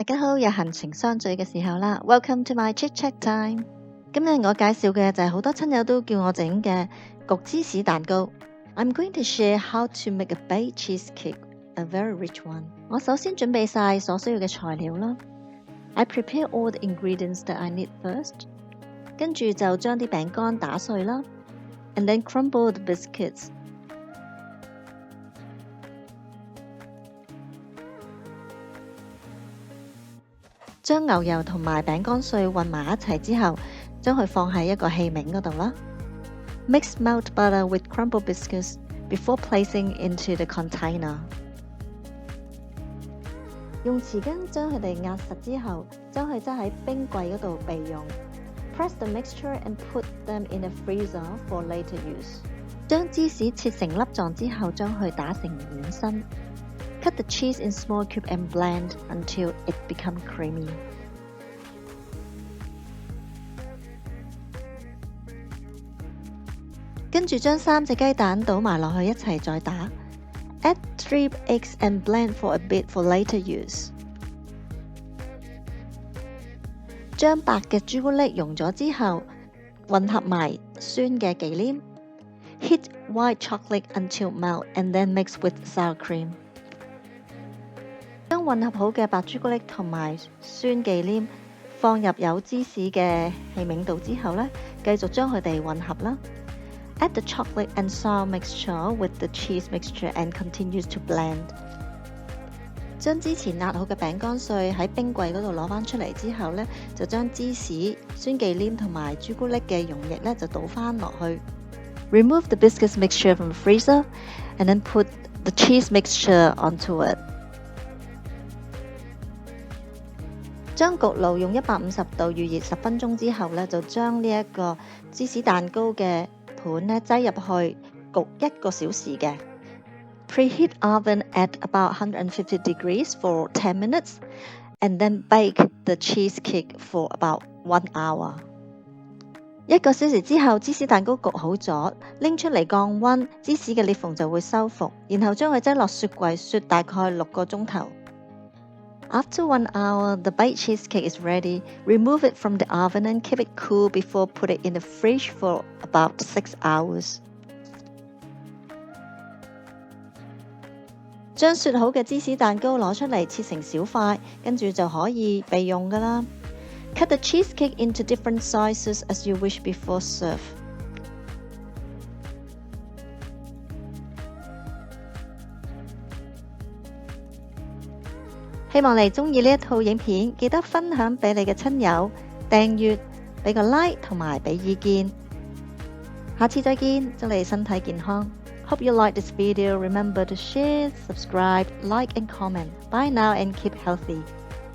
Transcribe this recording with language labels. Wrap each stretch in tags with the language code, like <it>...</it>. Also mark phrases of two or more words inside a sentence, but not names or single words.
<yue>家好，又閒情相聚嘅時候啦 ，</yue> <en>Welcome to my chit chat time。</en> <yue>今日我介紹嘅就係好多親友都叫我整嘅焗芝士蛋糕。</yue> <en>I'm going to share how to make a baked cheesecake, a very rich one。</en> <yue>我首先準備晒所需要嘅材料啦。</yue> <en>I prepare all the ingredients that I need first。</en> <yue>跟住就將啲餅乾打碎啦 ，</yue> <en>and then crumble the biscuits。</en> <yue>將牛油同埋餅乾碎混埋一齊之後，將佢放喺一個器皿嗰度啦。</yue> <en>Mix melt butter with crumbled biscuits before placing into the container。</en> <yue>用匙羹將佢哋壓實之後，將佢擠喺冰櫃嗰度備用。</yue> <en>Press the mixture and put them in the freezer for later use。</en> <yue>將芝士切成粒狀之後，將佢打成軟身。</yue> <en>Cut the cheese in small cubes and blend until it becomes creamy。</en> <yue>跟住將3隻雞蛋倒埋落去一齊再打。</yue> <en>Add 3 eggs and blend for a bit for later use。</en> <yue>將白嘅朱古力溶咗之後，混合埋酸嘅忌廉。</yue> <en>Heat white chocolate until melt and then mix with sour cream。</en> <yue>將混合好嘅白朱古力同埋酸忌廉放入有芝士嘅器皿度之後呢，繼續將佢哋混合啦。</yue> <en>Add the chocolate and sour mixture with the cheese mixture and continues to blend。</en> <yue>將之前壓好嘅餅乾碎喺冰櫃嗰度攞返出嚟之後呢，就將芝士、酸忌廉同埋朱古力嘅溶液呢就倒返落去。</yue> <en>Remove the biscuits mixture from the freezer and then put the cheese mixture onto it。</en> <yue>將焗爐用150度預熱10分鐘之後呢，就將呢一個芝士蛋糕嘅盤呢擠入去焗1個小時嘅。</yue> <en>Preheat oven at about 150 degrees for 10 minutes and then bake the cheesecake for about 1 hour。</en> <yue>1 個小時之後，芝士蛋糕焗好咗，拎出嚟降溫，芝士嘅裂縫就會收復，然後將佢擠落雪櫃雪大概6個鐘頭。</yue> <en>After 1 hour, the baked cheesecake is ready. Remove it from the oven and keep it cool before put it in the fridge for about 6 hours。</en> <yue>將雪好嘅芝士蛋糕攞出嚟切成小塊，跟住就可以備用㗎啦。</yue> <en>Cut the cheesecake into different sizes as you wish before serve。</en> <yue>希望你鍾意呢一套影片，記得分享俾你嘅親友，訂閱，俾個 like 同埋俾意見。下次再見，祝你身體健康。</yue> <en>Hope you like this video. Remember to share, subscribe, like and comment. Bye now and keep healthy.</en>